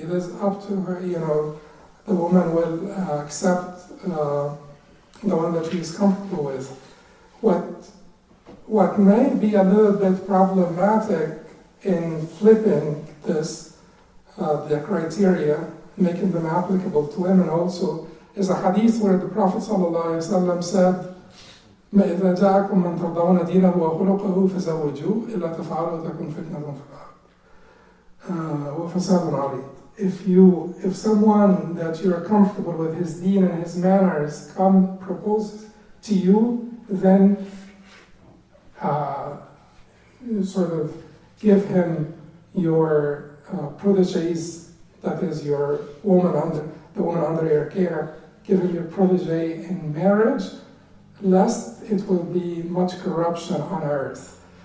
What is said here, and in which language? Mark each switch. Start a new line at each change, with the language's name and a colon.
English: It is up to her, the woman will accept the one that she is comfortable with. What may be a little bit problematic in flipping this, the criteria, making them applicable to women also, is a hadith where the Prophet ﷺ said,
Arabic: ما إذا جاءكم من ترضون دينه وخلقه فزوجوه إلا تفعلوا تكن فتنة في الأرض وفساد عريض.
English: If someone that you're comfortable with his deen and his manners proposes to you, then you sort of give him your proteges, that is your the woman under your care, give him your protege in marriage, lest it will be much corruption on earth.